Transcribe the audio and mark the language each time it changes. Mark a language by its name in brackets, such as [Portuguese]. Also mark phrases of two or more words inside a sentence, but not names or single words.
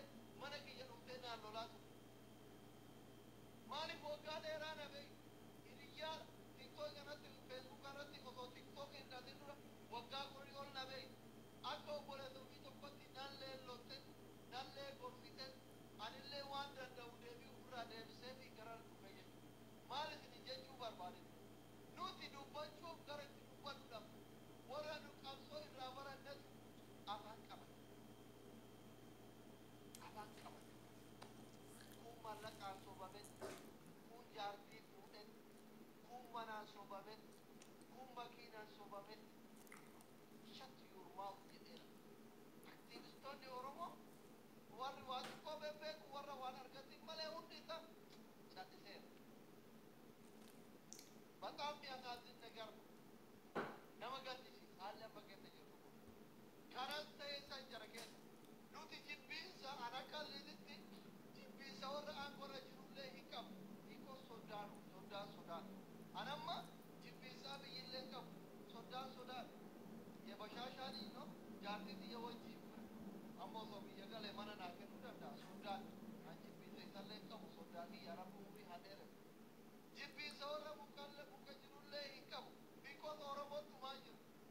[Oromo] mana kiyya dhuftee naan lolaa ture maaliif waggaa dheeraa na beeyi hiriyyaa tiktook irratti feesbuuk irratti osoo tiktook hin dhatin dura waggaa kurii ol na beeyi akka obboleessa ofii tokkotti nallee lotte nallee gorfite anillee waan danda'u deebi'u irraa deebisee fi gara dhufe jechuudha maal isin jechuu barbaade nuti dubbachuuf gara itti dubbadhuudhaaf warra nu qabsoo irraa barannetu afaan qaban kun mallaqaan sobamen kun jaartii fuudhen kun manaan sobamen kun makiinaan sobamen [English] shut your mouth [Oromo] jedheera aktiivistoonni oromoo warri waa xiqqoo beeku warra waan argatin malee hundi isa cadhiseera [Amharic] በጣም የሚያሳዝን ነገር ነው [Oromo] nama gaddisiisa haalli amma keessa jirru kun kanas ta'ee san jara keessa nuti jibbiinsa an akka liititti jibbiinsa warra aangorra jirullee hin qabu hiikoo sodaan an amma jibbiinsaa biyyillee hin qabu sodaan yebashaashaanii no jaartii xiyya wajjiin bira amma osoo biyya galee mana naa kennuu danda'a sodaan an jibbiinsa isallee hin qabu sodaatii yaa rabbi umurii haa dheeratu jibbiinsa warra muka jirullee hin qabu because oromoo dhumaa jira